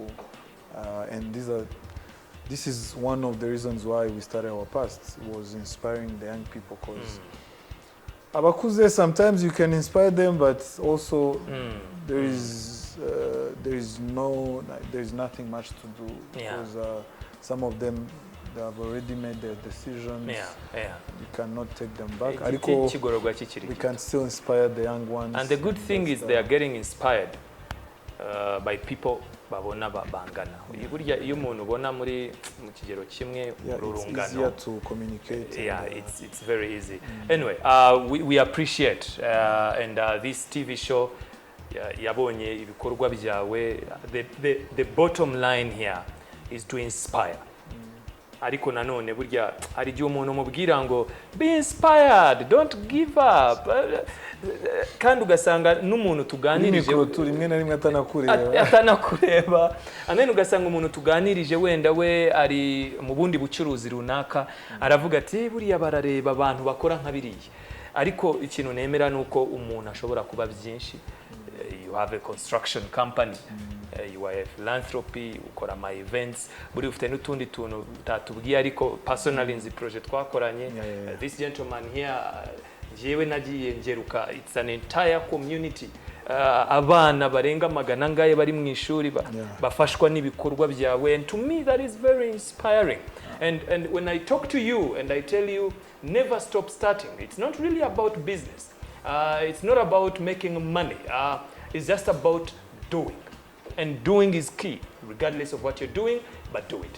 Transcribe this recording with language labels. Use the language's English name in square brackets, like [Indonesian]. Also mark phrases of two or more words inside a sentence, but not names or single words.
[English] And this is one of the reasons why we started our past, was inspiring the young people, because abakuze, sometimes you can inspire them, but also there is nothing much to do, because some of them, they have already made their decisions. You cannot take them back. We can still inspire the young ones. And the good thing is they are getting inspired by people [Kinyarwanda] babona bangana. Burya iyo umuntu ubona muri mu kigero kimwe urungano. [English] It's easier to communicate. Yeah, it's very easy. Anyway, we appreciate and this TV show [Kinyarwanda] yabonye ibikorwa byawe. [English] The bottom line here is to inspire. [Kinyarwanda] Ariko nanone burya hari igihe umuntu mubwira ngo [English] be inspired, don't give up, [Kinyarwanda] kandi ugasanga n'umuntu tuganirije rimwe na rimwe atanakureba, [English] and then [Kinyarwanda] ugasanga umuntu tuganirije wenda we ari mu bundi bucuruzi runaka aravuga ati buriya barareba abantu bakora nka biriya. Ariko ikintu nemera nuko umuntu ashobora kuba byinshi. [English] You have a construction company, you are a philanthropy, ukora my events, [Kinyarwanda] buri ufite n'utundi tuntu tatubwiye, ariko personally nzi project twakoranye. [English] This gentleman here, [Kinyarwanda] jewe nagiye ngeruka, [English] it's an entire community. [Kinyarwanda] Abana barenga magana ngaye bari mu ishuri bafashwa n'ibikorwa byawe, [English] and to me that is very inspiring. And when I talk to you and I tell you never stop starting, it's not really about business. It's not about making money. It's just about doing. And doing is key, regardless of what you're doing, but do it.